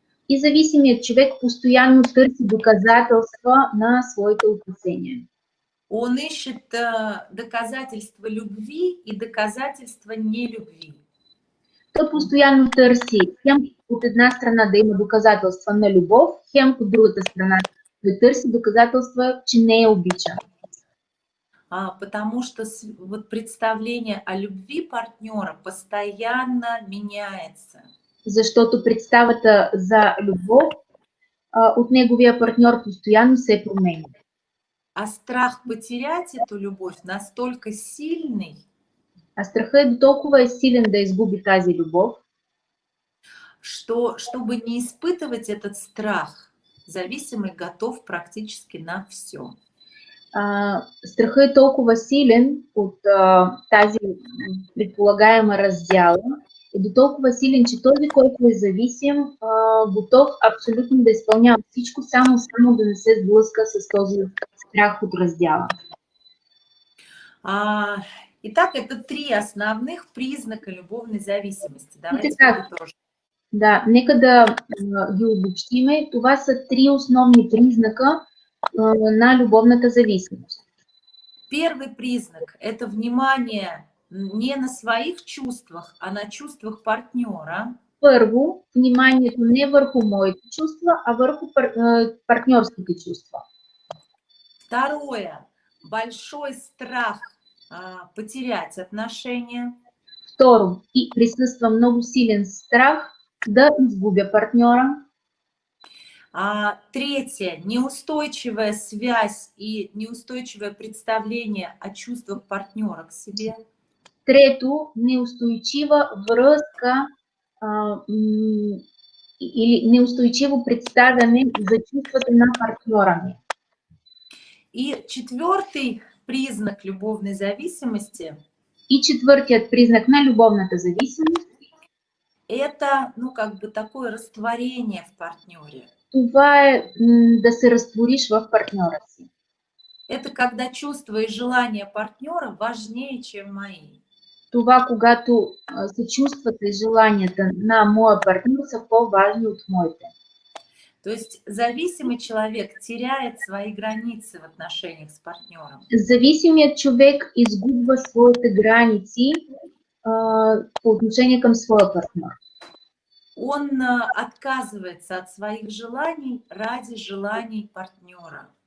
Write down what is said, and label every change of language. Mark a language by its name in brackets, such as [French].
[Bulgarian] И зависимият човек постоянно търси доказателства на своите опасения. [Russian] Он ищет доказательства любви и доказательства нелюбви. [Bulgarian] Той постоянно търси хем от една страна да има доказателства на любов, хем от другата страна да търси доказателства, че не е обичан. [Russian] Потому что вот представление о любви партнера постоянно меняется. [Bulgarian] Защото представата за любов от неговия партньор постоянно се променя. [Russian] А страх потерять эту любовь настолько сильный, [Bulgarian] а страхът е до толкова силен да изгуби тази любов, [Russian] что, чтобы не испытывать этот страх, зависимый готов практически на все. [Bulgarian] Страхът е толкова силен от тази предполагаема раздяла, е до толкова силен, че този, който е зависим, готов абсолютно да изпълнява всичко, само да не се сблъска с този страх от раздяла. [Russian] Итак, это три основных признака любовной зависимости. Давайте подытожим. [Bulgarian] Да, нека да ги обобщиме. Това са три основни признака на любовната зависимост. [Russian] Первый признак – это внимание не на своих чувствах, а на чувствах партнера. [Bulgarian] Първо, вниманието не върху моите чувства, а върху партньорските чувства. [Russian] Второе, большой страх потерять отношения. [Bulgarian] Второ, и присъства много силен страх да изгубя партньора. [Russian] Третье, неустойчивая связь и неустойчивое представление о чувствах партнера к себе. [Bulgarian] Трето, неустойчива връзка или неустойчиво представяне за чувствата на партньора ми. [Russian] И четвертый признак любовной зависимости. [Bulgarian] И четвъртият признак на любовната зависимост. [Russian] Это, ну, как бы такое растворение в партнере. [Bulgarian] Това е да се разтвориш в партньора си. [Russian] Это когда чувства и желания партнера важнее, чем мои. [Bulgarian] Това, когато се чувствата и желанията на моя партньор са по-важни от моите. [Russian] То есть зависимый человек теряет свои границы в отношениях с партнером. [Bulgarian] Зависимият човек изгубва своите граници по отношение към своя партньор. [Russian] Он отказывается от своих желаний ради желаний партнера.